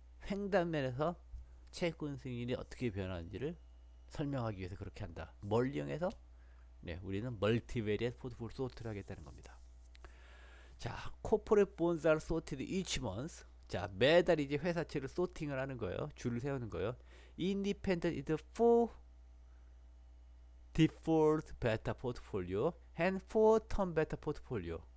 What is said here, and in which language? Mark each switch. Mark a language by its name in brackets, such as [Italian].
[Korean] 횡단면에서 채권 수익률이 어떻게 변하는지를 설명하기 위해서 그렇게 한다. 뭘 이용해서? 네, 우리는 멀티베리엣 포트폴리오 소트를 하겠다는 겁니다. [English] 자, corporate bonds are sorted each month. [Korean] 자, 매달 이제 회사채를 소팅을 하는 거예요. 줄을 세우는 거예요. [English] Independent is for default beta portfolio and for term beta portfolio.